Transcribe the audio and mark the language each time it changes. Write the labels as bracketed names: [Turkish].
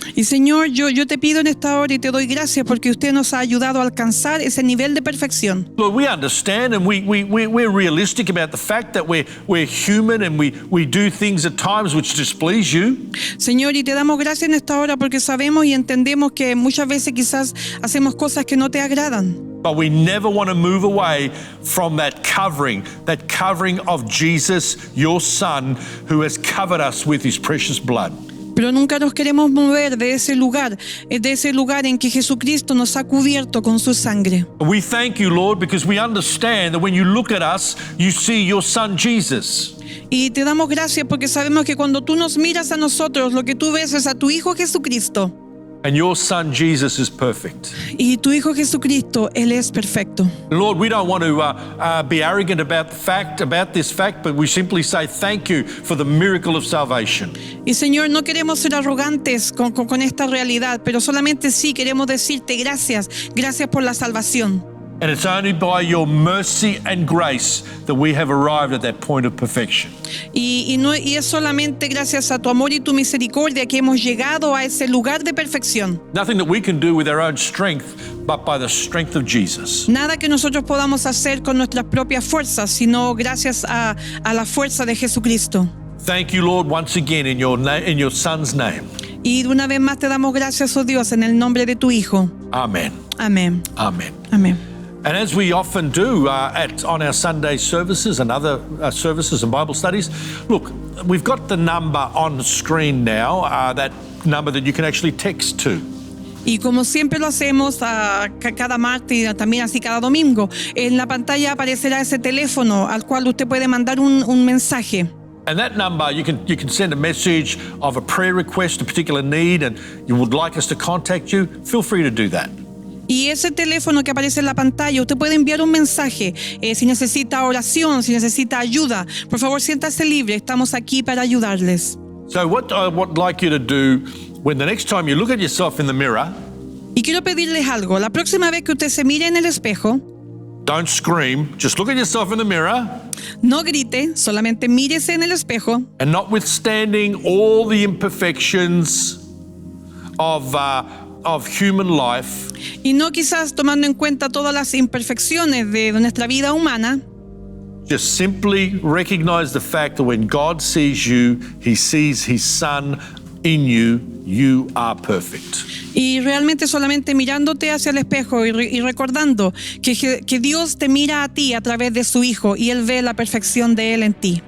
[Spanish] Y Señor, yo te pido en esta hora y te doy gracias porque usted nos ha ayudado a alcanzar ese nivel de perfección. [English] Lord, we understand and we're realistic about the fact that we're human and we do things at times which displease you. [Spanish] Señor, y te damos gracias en esta hora porque sabemos y entendemos que muchas veces quizás hacemos cosas que no te agradan. [English] But we never want to move away from that covering of Jesus, your Son, who has covered us with his precious blood. [Spanish] Pero nunca nos queremos mover de ese lugar en que Jesucristo nos ha cubierto con su sangre. [English] We thank you, Lord, because we understand that when you look at us, you see your Son Jesus. [Spanish] Y te damos gracias porque sabemos que cuando tú nos miras a nosotros, lo que tú ves es a tu Hijo Jesucristo. [English] And your Son Jesus is perfect. [Spanish] Y tu Hijo Jesucristo, Él es perfecto. [English] Lord, we don't want to be arrogant about this fact, but we simply say thank you for the miracle of salvation. [Spanish] Y Señor, no queremos ser arrogantes con esta realidad, pero solamente sí queremos decirte gracias por la salvación. [English] And it's only by your mercy and grace that we have arrived at that point of perfection. [Spanish] Y es solamente gracias a tu amor y tu misericordia que hemos llegado a ese lugar de perfección. [English] Nothing that we can do with our own strength, but by the strength of Jesus. [Spanish] Nada que nosotros podamos hacer con nuestras propias fuerzas, sino gracias a la fuerza de Jesucristo. [English] Thank you, Lord, once again in your Son's name. [Spanish] Y una vez más te damos gracias, oh Dios, en el nombre de tu Hijo. [English] Amen. [Spanish] Amén. [English] Amen. [Spanish] Amén. [English] And as we often do on our Sunday services and other services and Bible studies, look, we've got the number on the screen now, that number that you can actually text to. [Spanish] Y como siempre lo hacemos cada martes y también así cada domingo, en la pantalla aparecerá ese teléfono al cual usted puede mandar un mensaje. [English] And that number, you can send a message of a prayer request, a particular need, and you would like us to contact you, feel free to do that. [Spanish] Y ese teléfono que aparece en la pantalla, usted puede enviar un mensaje. Si necesita oración, si necesita ayuda, por favor siéntase libre. Estamos aquí para ayudarles. [English] So what I would like you to do when the next time you look at yourself in the mirror, [Spanish] Y quiero pedirles algo. La próxima vez que usted se mire en el espejo, [English] don't scream, just look at yourself in the mirror, [Spanish] no grite, solamente mírese en el espejo. [English] and notwithstanding all the imperfections of human life, [Spanish] Y no quizás tomando en cuenta todas las imperfecciones de nuestra vida humana, [English] just simply recognize the fact that when God sees you, He sees His Son in you. You are perfect. [Spanish] y realmente solamente mirándote hacia el espejo y recordando que Dios te mira a ti a través de su Hijo y Él ve la perfección de Él en ti.